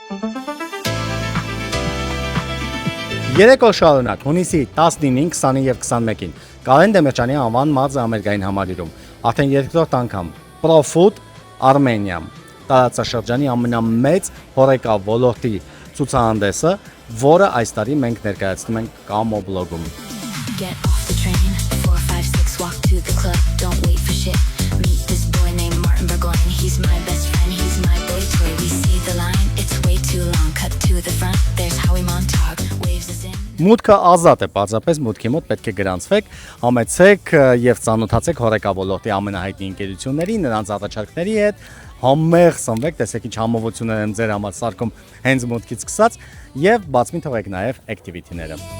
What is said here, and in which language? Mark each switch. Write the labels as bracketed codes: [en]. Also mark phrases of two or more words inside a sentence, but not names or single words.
[hy] Երեք օր շարունակ հունիսի 19-ին, 20-ին եւ 21-ին Կարեն Դեմիրճյանի անվան մազը ամերիկային համալիրում արդեն երկրորդ անգամ ProFood Armenia տարածաշրջանի ամենամեծ հորեկա ոլորտի ցուցահանդեսը, որը այս տարի մենք ներկայացնում ենք Կամո բլոգում։ [en] Get off the train, 4, 5, 6, walk to the club, don't wait for shit. Meet this boy named Martin Burgoyne, he's my best friend, he's my boy toy. We see the line, it's way too long, cut to the front, there's Howie Montauk, waves us in. [hy] Մուտքը ազատ է, պարզապես մուտքի մոտ պետք է գրանցվեք, համեցեք եւ ծանոթացեք հորեկա ոլորտի ամենահայտնի ընկերությունների, նրանց առաջարկների հետ, համեղ սնվեք, տեսեք ինչ համովություններ են ձեր համար սարքում հենց մուտքից սկսած եւ բաց մի թողեք նաեւ activity-ները։